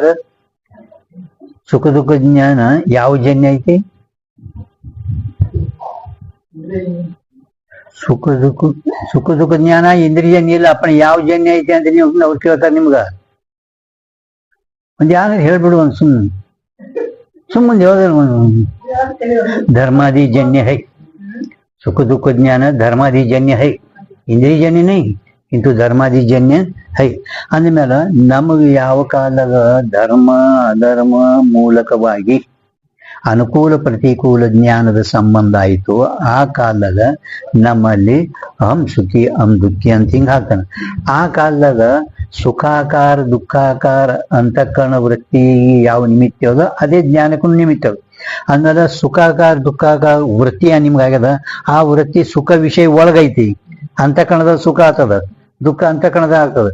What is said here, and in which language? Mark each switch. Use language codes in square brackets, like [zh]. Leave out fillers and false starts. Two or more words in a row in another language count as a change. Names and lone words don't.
[kn] ಸುಖ ದುಃಖ ಜ್ಞಾನ ಯಾವ ಜನ್ಯ ಐತಿ? ಸುಖ ದುಃಖ ಜ್ಞಾನ ಇಂದ್ರಿಯಜನ್ಯ ಇಲ್ಲ. ಅಪ್ಪನ ಯಾವ ಜನ್ಯ ಐತಿ ಅಂತ ನೀವು ಅವ್ರು ಕೇಳ್ತಾರೆ ನಿಮ್ಗ. ಒಂದು ಯಾರು ಹೇಳ್ಬಿಡು, ಒಂದು ಸುಮ್ಮನೆ ಯಾವ್ದು [hi] धर्मादि जन्य है. सुख दुख ज्ञान धर्मादि जन्य है, इंद्रिय जन्य नहीं, किंतु धर्मादि जन्य है. [kn] अंदಮೇಲೆ ನಮಗೆ ಯಾವ ಕಾಲದ ಧರ್ಮ ಅಧರ್ಮ ಮೂಲಕವಾಗಿ ಅನುಕೂಲ ಪ್ರತಿಕೂಲ ಜ್ಞಾನದ ಸಂಬಂಧ ಆಯಿತು, ಆ ಕಾಲದಾಗ ನಮ್ಮಲ್ಲಿ [sa] ಅಹಂ ಸುಖಿ ಅಹಂ ದುಃಖಿ [kn] ಅಂತ ಹಿಂಗೆ ಹಾಕ್ತಾನೆ. ಆ ಕಾಲದಾಗ ಸುಖಾಕಾರ ದುಃಖಾಕಾರ ಅಂತಃಕರಣ ವೃತ್ತಿ ಯಾವ ನಿಮಿತ್ತ ಅದ ಅದೇ ಜ್ಞಾನಕ್ಕೂ ನಿಮಿತ್ತ. ಅಂದಲ್ಲ ಸುಖಾಕಾರ ದುಃಖಾಕಾರ ವೃತ್ತಿ ನಿಮ್ಗಾಗ್ಯದ, ಆ ವೃತ್ತಿ ಸುಖ ವಿಷಯ ಒಳಗೈತಿ. ಅಂತಃಕರಣದ ಸುಖ ಆಗ್ತದ, ದುಃಖ ಅಂತಃಕರಣದ ಆಗ್ತದ.